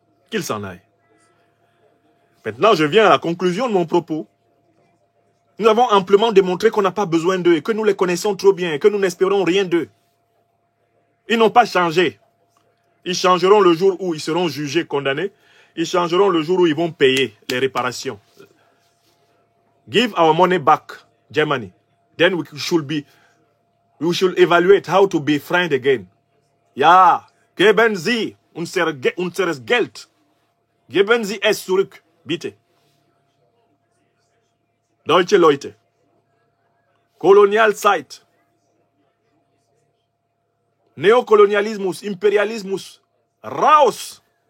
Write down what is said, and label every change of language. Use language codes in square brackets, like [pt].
[fr] Qu'il s'en aille. Maintenant, je viens à la conclusion de mon propos. Nous avons amplement démontré qu'on n'a pas besoin d'eux et que nous les connaissons trop bien et que nous n'espérons rien d'eux. Ils n'ont pas changé. Ils changeront le jour où ils seront jugés, condamnés. Ils changeront le jour où ils vont payer les réparations. [en] Give our money back, Germany. Then we should evaluate how to be friends again. [de] Ja, geben Sie unseres Geld. Geben Sie es zurück, bitte. Deutsche Leute. Kolonialzeit. Neokolonialismus, Imperialismus. Raus!